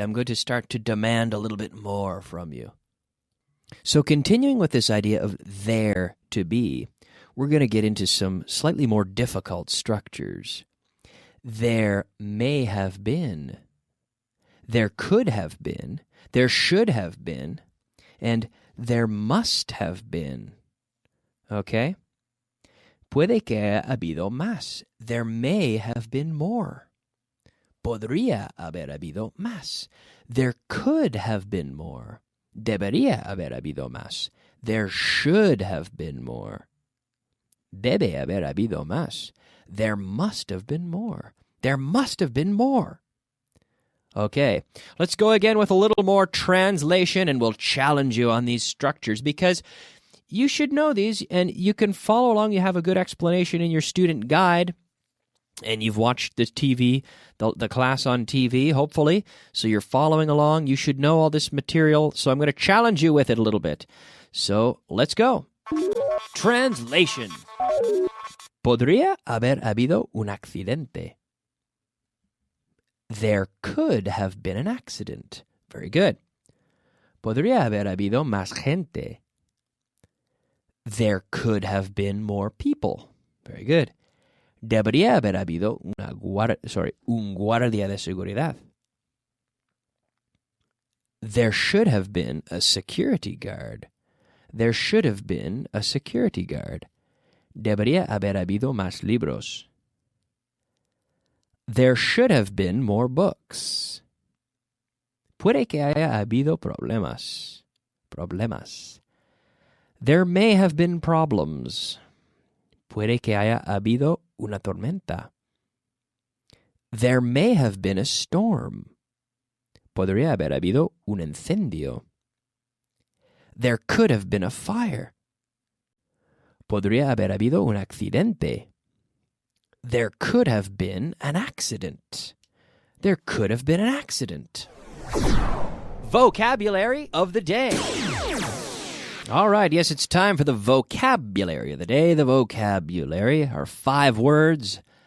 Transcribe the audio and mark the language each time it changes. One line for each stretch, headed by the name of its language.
English: I'm going to start to demand a little bit more from you. So continuing with this idea of there to be, we're going to get into some slightly more difficult structures. There may have been. There could have been. There should have been. And there must have been. Okay?
Spanish: Puede que haya habido más.
English: There may have been more.
Spanish: Podría haber habido más.
English: There could have been more.
Spanish: Debería haber habido más.
English: There should have been more.
Spanish: Debe haber habido más.
English: There must have been more. There must have been more. Okay, let's go again with a little more translation and we'll challenge you on these structures because you should know these and you can follow along. You have a good explanation in your student guide and you've watched this TV, the class on TV, hopefully. So you're following along. You should know all this material. So I'm going to challenge you with it a little bit. So let's go. Translation.
Spanish: Podría haber habido un accidente.
English: There could have been an accident. Very good.
Spanish: Podría haber habido más gente.
English: There could have been more people. Very good.
Spanish: Debería haber habido un guardia de seguridad.
English: There should have been a security guard. There should have been a security guard.
Spanish: Debería haber habido más libros.
English: There should have been more books.
Spanish: Puede que haya habido problemas.
English: There may have been problems.
Spanish: Puede que haya habido una tormenta.
English: There may have been a storm.
Spanish: Podría haber habido un incendio.
English: There could have been a fire.
Spanish: Podría haber habido un accidente.
English: There could have been an accident. There could have been an accident. Vocabulary of the day. All right, yes, it's time for the vocabulary of the day. The vocabulary are 5 words.